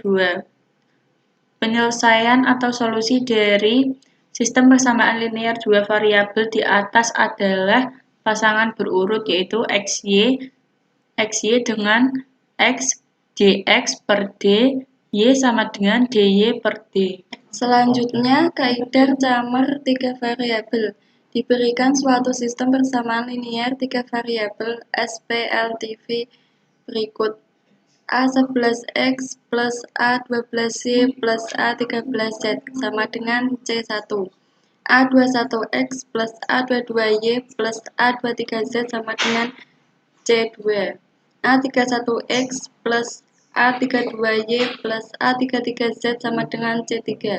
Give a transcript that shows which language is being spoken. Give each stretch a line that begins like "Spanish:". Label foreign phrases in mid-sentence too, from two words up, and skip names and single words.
Indonesian: Penyelesaian atau solusi dari sistem persamaan linear dua variabel di atas adalah pasangan berurut yaitu XY dengan X dx per D, Y sama dengan DY per D. Selanjutnya, kaidah Kramer tiga variabel. Diberikan suatu sistem persamaan linear tiga variabel SPLDV berikut. A11x plus A12y plus A13z sama dengan C1. A21x plus A22y plus A23z sama dengan C2. A31x plus A32y plus A33z sama dengan C3.